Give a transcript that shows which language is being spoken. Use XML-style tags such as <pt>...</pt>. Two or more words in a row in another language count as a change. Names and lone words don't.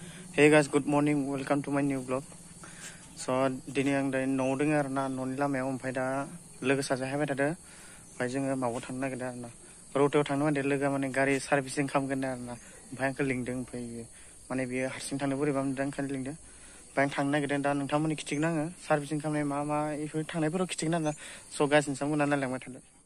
<en>Hey guys, good morning. Welcome to my new vlog.</en> <brx>So दिनै आं दायो न'आव दङ आरो ना न'नि लामायाव ओमफ्राय दा लोगो सासे हायबाय थादों ओमफ्राय जोङो माबायाव थांनो नागिरदों आरो ना रौतायाव थांनो माने लोगोआ माने गारि सार्भिसिं खालामगोन आरो ना ओमफ्राय आंखौ लिंदों ओमफ्राय माने बियो हारसिं थांनो बोरैबा मोनदों ओंखायनो लिंदों ओमफ्राय आं थांनो नागिरदों दा नोंथांमोननि खिथिगोन आङो सार्भिसिं खालामनाय मा बेफोर थांनायफोराव खिथिगोन आरो ना</brx> <en>so guys</en> <brx>नोंथांमोना नायलांबाय थादों</brx>